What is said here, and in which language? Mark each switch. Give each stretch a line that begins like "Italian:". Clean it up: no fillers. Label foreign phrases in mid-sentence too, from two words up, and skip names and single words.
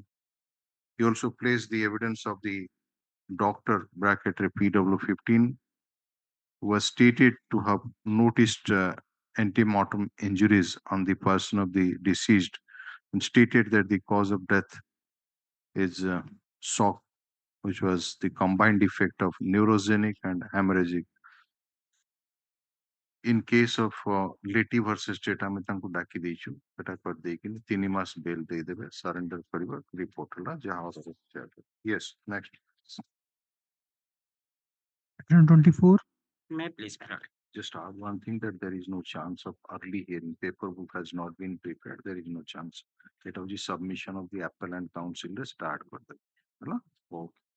English: He also placed the evidence of the doctor, bracket PW15, who was stated to have noticed antemortem injuries on the person of the deceased and stated that the cause of death is shock, which was the combined effect of neurogenic and hemorrhagic. In case of Leti versus state,
Odia: আমি ତାଙ୍କୁ ଡାକି ଦେଇଛୁ ସେଟା କରିଦେଇକିନି 3 ମାସ ବେଲ୍ ଦେଇଦେବେ ସରେଣ୍ଡର କରିବା ରିପୋର୍ଟ ହେଲା ଯାହା ହବ।
English: Yes, next. 24. May please, Madam. Just add one thing, that there is no chance of early hearing. Paper book has not been prepared. There is no chance. It was the submission of the appellant counsel to start with. Okay.